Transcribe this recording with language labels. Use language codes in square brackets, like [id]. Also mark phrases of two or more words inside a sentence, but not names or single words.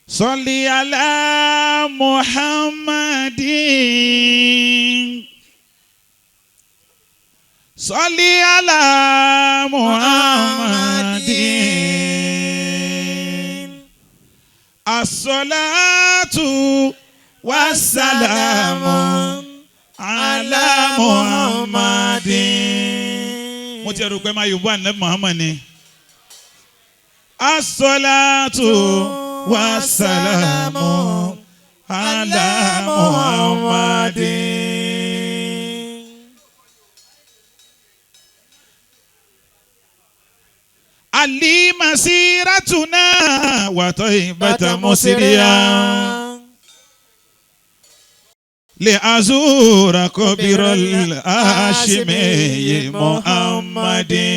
[ar] صلي على محمد صلي على محمد الصلاة والسلام على محمد. [yo] mo ti rò pé máa yòówù ànábì Muhammad ni. [ar] الصلاة والسلام على محمد. علي مسيرتنا وطيبة مسريا لأزور قبر الهاشمي محمد.